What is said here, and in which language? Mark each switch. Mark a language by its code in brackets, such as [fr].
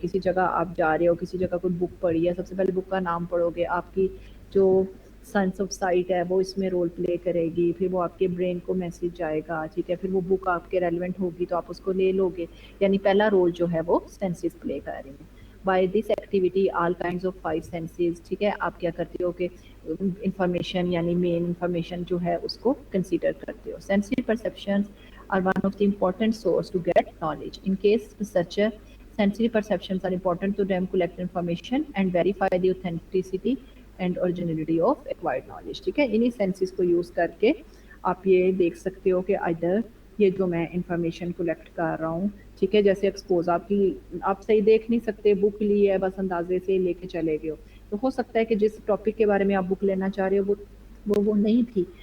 [ur] کسی جگہ آپ جا رہے ہو، کسی جگہ کوئی بک پڑھی ہے، سب سے پہلے بک کا نام پڑھو گے، آپ کی جو سینس آف سائٹ ہے وہ اس میں رول پلے کرے گی، پھر وہ آپ کے برین کو میسج جائے گا. ٹھیک ہے، پھر وہ بک آپ کے ریلیونٹ ہوگی تو آپ اس کو لے لو گے. یعنی پہلا رول جو ہے وہ سینسز پلے کر رہی ہیں. [en] by this activity all kinds of 5 senses, [ur] ٹھیک ہے، آپ کیا کرتے ہو کہ انفارمیشن یعنی مین انفارمیشن جو ہے اس کو کنسیڈر کرتے ہو. [en] Sensory perceptions are one of the important source to get knowledge. In case researcher, sensory perceptions are important to them collect information and verify the authenticity and originality of acquired knowledge. [ur] ٹھیک ہے، انہی senses کو use کر کے آپ یہ دیکھ سکتے ہو کہ ادھر یہ جو میں انفارمیشن کلیکٹ کر رہا ہوں، ٹھیک ہے، جیسے ایکسپوز آپ صحیح دیکھ نہیں سکتے، بک لی ہے بس اندازے سے لے کے چلے گئے ہو، تو ہو سکتا ہے کہ جس ٹاپک کے بارے میں آپ بک لینا چاہ رہے ہو وہ نہیں تھی.